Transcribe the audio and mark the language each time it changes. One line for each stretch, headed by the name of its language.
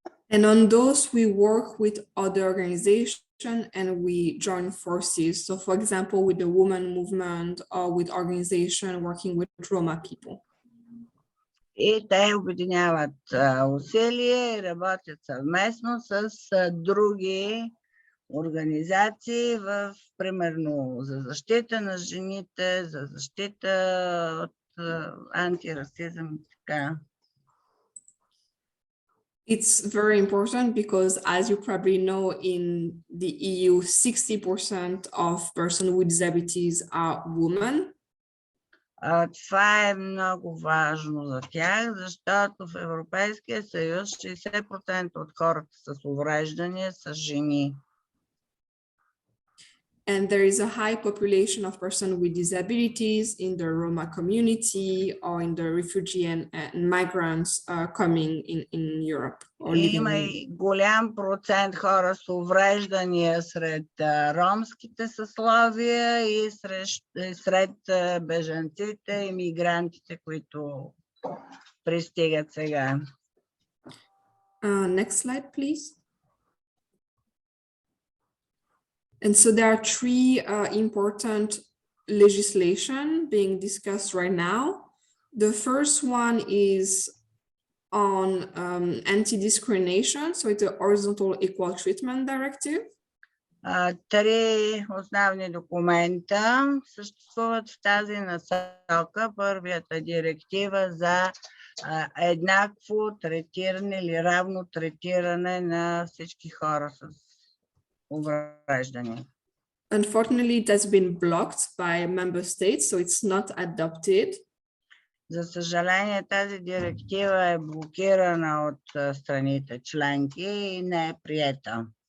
English: And on those, we work with other organizations and we join forces. So for example, with the women movement or with organization working with Roma people.
Bulgarian: И те обединяват усилия и работят съвместно с други организации, примерно за защита на жените, за защита от антирасизъм и така.
English: It's very important because, as you probably know, in the EU, 60% of persons with disabilities are women.
Bulgarian: Това е много важно за тях, защото в Европейския съюз 60% от хората с увреждания са жени.
English: And there is a high population of persons with disabilities in the Roma community or in the refugee and migrants coming in Europe.
Bulgarian: Има и голям процент хора с увреждания сред ромските съсловия и сред бежанците и мигрантите, които пристигат сега.
English: Next slide, please. And so there are three important legislation being discussed right now. The first one is on anti-discrimination. So it's a horizontal equal treatment directive.
Bulgarian: Три основни документа съществуват в тази насока. Първият е директива за еднакво третиране или равно третиране на всички хора с увреждания.
English: Unfortunately, it has been blocked by member states, so it's not adopted.
Bulgarian: За съжаление, тази директива е блокирана от страните членки и не е приета.